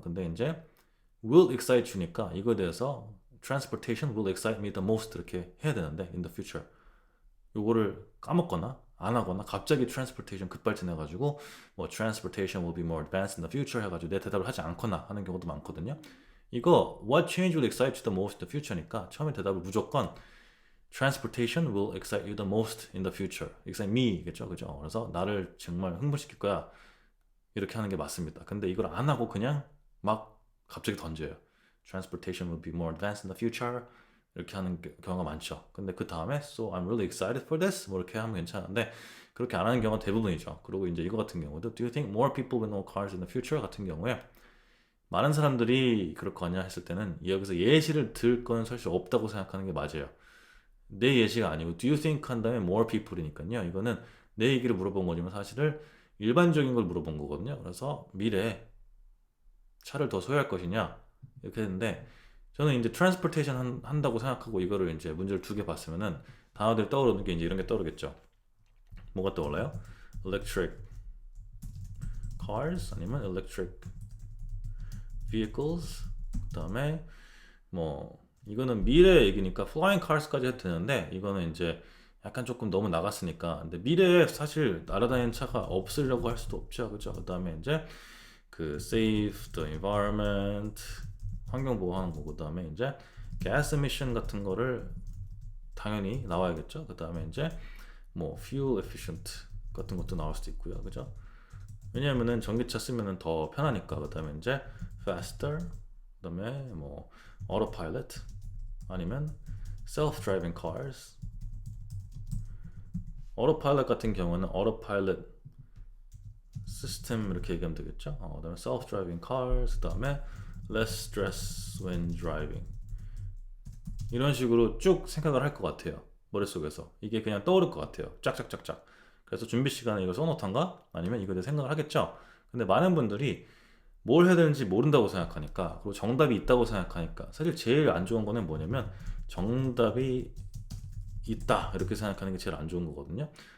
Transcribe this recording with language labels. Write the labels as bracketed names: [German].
[Korean] 근데 이제 [English] will excite you [Korean] 니까 이거에 대해서 [English] transportation will excite me the most [Korean] 이렇게 해야 되는데 [English] in the future [Korean] 요거를 까먹거나 안 하거나 갑자기 transportation 급발진해가지고 뭐 [English] transportation will be more advanced in the future [Korean] 해가지고 내 대답을 하지 않거나 하는 경우도 많거든요. 이거 [English] what change will excite you the most in the future [Korean] 니까 처음에 대답을 무조건 [English] transportation will excite you the most in the future. excite me [Korean] 겠죠, 그죠? 그래서 나를 정말 흥분시킬 거야. 이렇게 하는 게 맞습니다. 근데 이걸 안 하고 그냥 막 갑자기 던져요. [English] Transportation will be more advanced in the future. [Korean] 이렇게 하는 경우가 많죠. 근데 그 다음에 [English] So I'm really excited for this. [Korean] 뭐 이렇게 하면 괜찮은데 그렇게 안 하는 경우가 대부분이죠. 그리고 이제 이거 같은 경우도 [English] Do you think more people will know cars in the future? [Korean] 같은 경우에 많은 사람들이 그럴 거냐 했을 때는 여기서 예시를 들 건 사실 없다고 생각하는 게 맞아요. 내 예시가 아니고 [English] Do you think [Korean] 한 다음에 [English] more people [Korean] 이니까요. 이거는 내 얘기를 물어본 거지만 사실은 일반적인 걸 물어본 거거든요. 그래서 미래에 차를 더 소유할 것이냐 이렇게 했는데, 저는 이제 트랜스포테이션 한다고 생각하고 이거를 이제 문제를 두 개 봤으면은 단어들이 떠오르는 게 이제 이런 게 떠오르겠죠. 뭐가 떠올라요? [English] electric cars [Korean] 아니면 [English] electric vehicles. [Korean] 그다음에 뭐 이거는 미래 얘기니까 [English] flying cars [Korean] 까지 해도 되는데, 이거는 이제 약간 조금 너무 나갔으니까. 근데 미래에 사실 날아다니는 차가 없으려고 할 수도 없죠, 그죠? 그다음에 이제 그 [English] save the environment [Korean] 환경 보호하는 거고, 그다음에 이제 [English] gas emission [Korean] 같은 거를 당연히 나와야겠죠. 그다음에 이제 뭐 [English] fuel efficient [Korean] 같은 것도 나올 수도 있고요, 그죠? 왜냐면은 전기차 쓰면은 더 편하니까. 그다음에 이제 faster, 그다음에 뭐 autopilot 아니면 [English] self-driving cars. [Korean] autopilot 같은 경우는 autopilot 시스템 이렇게 얘기하면 되겠죠. 그다음에 [English] self-driving cars, 그다음에 less stress when driving. [Korean] 이런 식으로 쭉 생각을 할 것 같아요. 머릿속에서. 이게 그냥 떠오를 것 같아요. 짝짝짝짝. 그래서 준비 시간에 이거 써놓던가 아니면 이거에 대해 생각을 하겠죠. 근데 많은 분들이 뭘 해야 되는지 모른다고 생각하니까, 그리고 정답이 있다고 생각하니까, 사실 제일 안 좋은 거는 뭐냐면 정답이 있다 이렇게 생각하는 게 제일 안 좋은 거거든요.